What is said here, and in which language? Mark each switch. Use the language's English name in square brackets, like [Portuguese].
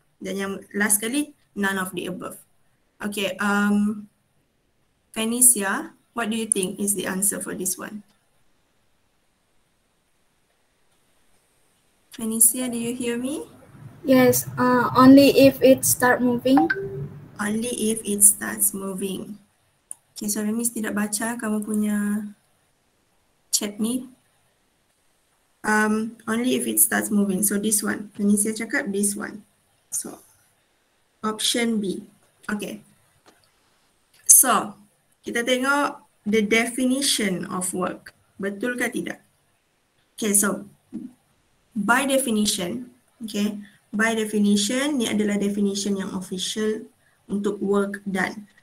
[Malay] Dan yang last kali, [English] none of the above. Okay, Phoenicia, what do you think is the answer for this one? Phoenicia, do you hear me? Yes, only if it start moving. Only if it starts moving. [Malay] Okay, sorry Miss tidak baca kamu punya chat ni. [English] Only if it starts moving. So this one. Phoenicia cakap this one. So option B. Okay. So [Malay] kita tengok [English] the definition of work. [Malay] Betul ke tidak? [English] Okay, so by definition, okay, by definition, [Malay] ni adalah [English] definition yang official untuk work done.